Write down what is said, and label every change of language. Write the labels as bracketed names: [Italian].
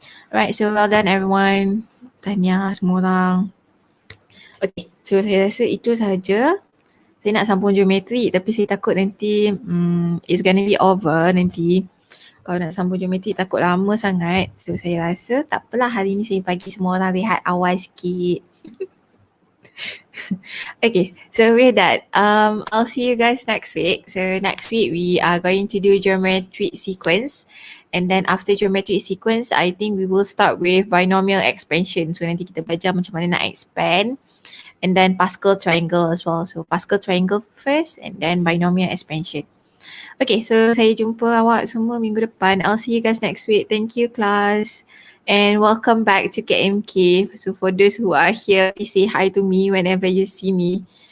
[English] Alright, so well done everyone. [Malay] Tahniah semua orang. Okay, so saya rasa itu sahaja. Saya nak sambung geometri tapi saya takut nanti [English] it's gonna be over [Malay] nanti. Kalau nak sambung geometri takut lama sangat. So saya rasa tak apalah, hari ni saya bagi semua orang rehat awal sikit. [English] Okay, so with that, I'll see you guys next week. So next week we are going to do geometric sequence, and then after geometric sequence, I think we will start with binomial expansion. [Malay] So nanti kita belajar macam mana nak expand, [English] and then Pascal triangle as well. So Pascal triangle first, and then binomial expansion. [Malay] Okay, so saya jumpa awak semua minggu depan. [English] I'll see you guys next week. Thank you class. And welcome back to KMK. So for those who are here, please say hi to me whenever you see me.